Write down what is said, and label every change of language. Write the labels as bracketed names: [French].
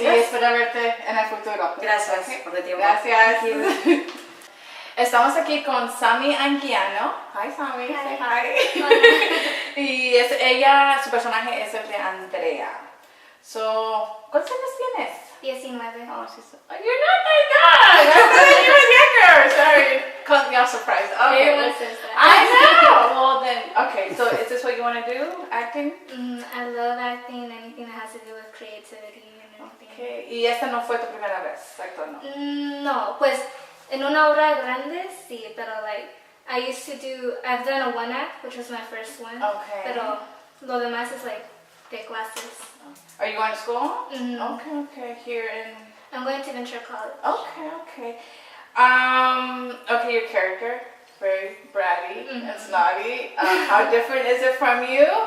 [Spanish] Y espero verte en el futuro. Gracias por el tiempo. Gracias. Estamos aquí con Sammy Anguiano. [English] Hi, Sammy. Hi. Say hi. [Spanish] Y ella, su personaje es el de Andrea. [English] So, [Spanish] ¿cuántos años tienes? 19. [English] Oh, you're not that young. I thought you were younger. Sorry. Caught me off surprise. Okay. Everyone says that. I know. Well then, okay. So is this what you want to do? Acting? I love acting, anything that has to do with creativity and everything. Okay. [Spanish] ¿Y esta no fue tu primera vez actuando? No, pues en una obra grande sí, pero [English] I've done a one act, which was my first one. Okay. [Spanish] Pero lo demás [English] is [Spanish] de clases. [English] Are you going to school? Mm-hmm. Okay. Here in... I'm going to Venture College. Okay. Okay, your character, very bratty and snotty. How different is it from you?